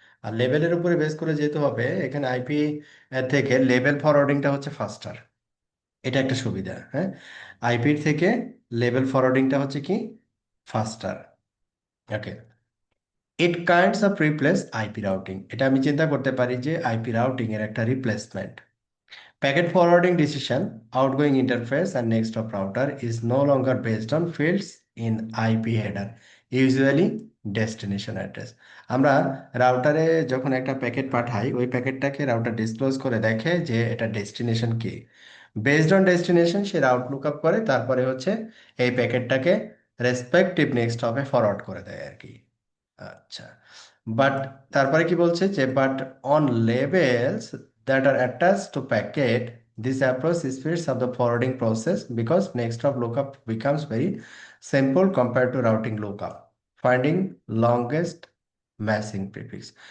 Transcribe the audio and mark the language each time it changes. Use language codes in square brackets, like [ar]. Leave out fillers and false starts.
[bn] আর লেভেলের উপরে বেস করে যেহেতু হবে, এখানে আইপি থেকে লেভেল ফরওয়ার্ডিংটা হচ্ছে ফাস্টার। এটা একটা সুবিধা। হ্যাঁ, আইপির থেকে লেভেল ফরওয়ার্ডিংটা হচ্ছে কি, ফাস্টার। [en] Okay, it kinds of replace IP routing. [bn] এটা আমি চিন্তা করতে পারি যে আইপি রাউটিং এর একটা replacement. [en] Packet forwarding decision, outgoing interface and next hop router is no longer based on fields in IP header, usually destination address. [bn] আমরা রাউটারে যখন একটা প্যাকেট পাঠাই, ওই প্যাকেটটাকে রাউটার ডিসক্লোজ করে দেখে যে এটা ডেস্টিনেশন কি। Based on destination say route look up করে, তারপরে হচ্ছে এই প্যাকেটটাকে রেসপেক্টিভ নেক্সট হপে ফরওয়ার্ড করে দেয় আর কি। [en] আচ্ছা, বাট তারপরে কি বলছে যে but on labels that are attached to packet, this approach speeds up the forwarding process because next of lookup becomes very simple compare to routing lookup, finding longest matching prefix.